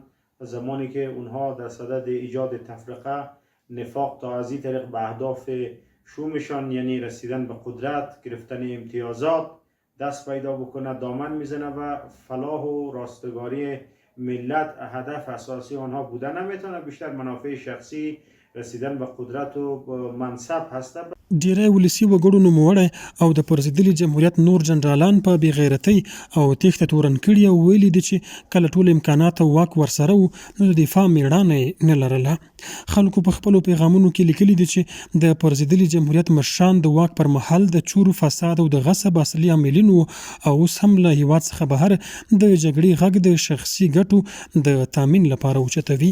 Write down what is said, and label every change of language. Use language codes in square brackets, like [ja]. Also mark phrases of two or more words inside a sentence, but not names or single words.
[fa] زمانی که اونها در صدد ایجاد تفرقه، نفاق تا از این طریق به اهداف شومشان یعنی رسیدن به قدرت، گرفتن امتیازات دست پیدا بکنه، دامن میزنه و فلاح و راستگاری ملت هدف اساسی آنها بوده نمیتونه، بیشتر منافع شخصی، رسیدن به قدرت و منصب هسته. [ps] ډیری ولسي وګړو نوموړی او د پرځېدلي جمهوریت نور جنرالان په بېغیرتۍ او تېښته تورن کړي او ویلي دي چې کله ټول امکانات او واک ورسره وو نو د دفاع مېړانه یې نه لرله. خلکو په خپلو پیغامونو کې لیکلي دي چې د پرځېدلي جمهوریت مشران د واک پر مهال د چورو، فساد او د غصب اصلي عاملین وو او اوس هم له هېواد څخه بهر د جګړې غږ د شخصي ګټو د تامین لپاره اوچتوي.